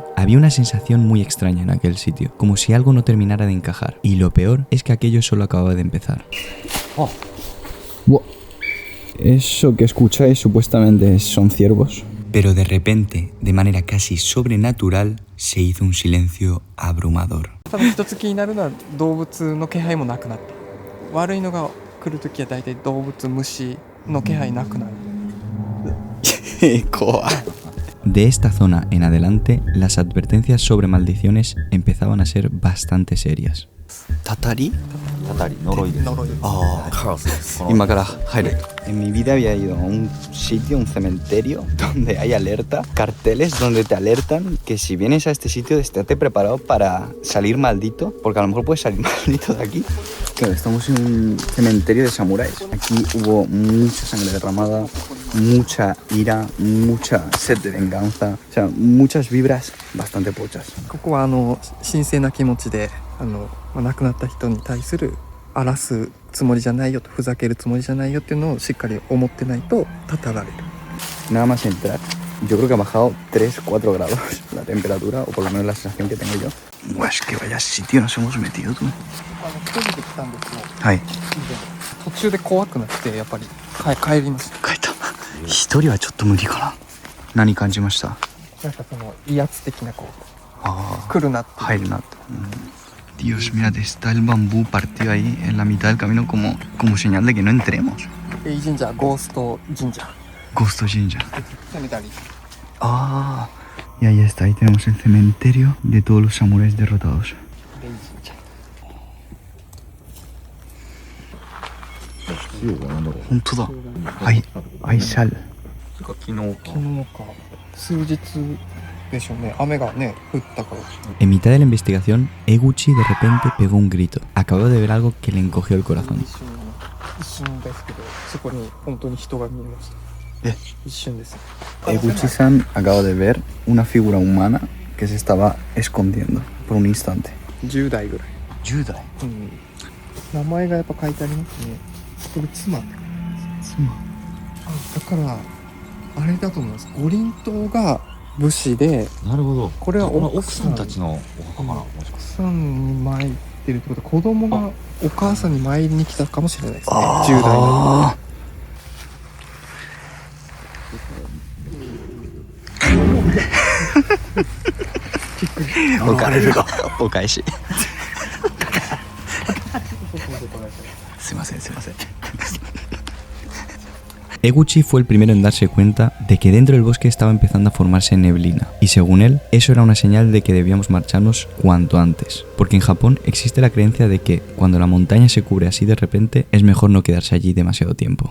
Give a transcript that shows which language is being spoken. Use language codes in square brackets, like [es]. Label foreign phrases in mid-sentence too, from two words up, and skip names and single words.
[es] Había una sensación muy extraña en aquel sitio, como si algo no terminara de encajar. Y lo peor es que aquello solo acababa de empezar. Eso que escucháis supuestamente son ciervos. Pero de repente, de manera casi sobrenatural, se hizo un silencio abrumador. [ja] 多分一つ気になるのは動物の気配もなくなった。悪いのが来るときは大体動物虫の気配なくなる。 [es] De esta zona en adelante, las advertencias sobre maldiciones empezaban a ser bastante serias. ¿Tatari? [ja] たたり呪いです。呪い。 [es] En mi vida había ido a un sitio, un cementerio, donde hay alerta, carteles donde te alertan que si vienes a este sitio estate preparado para salir maldito, porque a lo mejor puedes salir maldito de aquí. Claro, estamos en un cementerio de samuráis. Aquí hubo mucha sangre derramada, mucha ira, mucha sed de venganza, o sea, muchas vibras bastante pochas. [ja] ここは神聖な気持ちで亡くなった人に対する荒らすつもりじゃないよと、ふざけるつもりじゃないよっていうのをしっかり思ってないとたたられる。 [es] Nada más entrar, yo creo que ha bajado 3-4 grados la temperatura, o por lo menos la sensación que tengo yo. Buah, es que vaya sitio nos hemos metido, tú. [ja] 一人で来たんですよ。はい。途中で怖くなってやっぱり帰りました。帰った一人はちょっと無理かな。何感じました？なんかその威圧的なあ来るなっていう。入るなって。 [es] Dios, mira, está el bambú partido ahí en la mitad del camino como señal de que no entremos. [ja] ベイ神社、ゴースト神社。 Ghost Jinja. 攻めたり。 [es] Ah, y ahí está, ahí tenemos el cementerio de todos los samuráis derrotados. [ja] ベイ神社。本当だ. [es] Hay sal. [ja] 昨日昨日か数日でしょうね。雨がね降ったから。 [es] En mitad de la investigación, Eguchi de repente pegó un grito. Acabó de ver algo que le encogió el corazón. [ja] 一瞬ですけど、そこに本当に人が見えました。一瞬です。 [es] Eguchi-san acaba de ver una figura humana que se estaba escondiendo por un instante. [ja] 10 代ぐらい。 10代。名前がやっぱ書いてありますね。これ妻って。妻。だからあれだと思います。五輪塔が武士で、なるほど。これは奥さんたちのお墓かな。もしかして奥さんに参ってるってことは子供がお母さんに参りに来たかもしれないですね。10代の。お返し。すいません。 [es] Eguchi fue el primero en darse cuenta de que dentro del bosque estaba empezando a formarse neblina, y según él, eso era una señal de que debíamos marcharnos cuanto antes, porque en Japón existe la creencia de que cuando la montaña se cubre así de repente, es mejor no quedarse allí demasiado tiempo.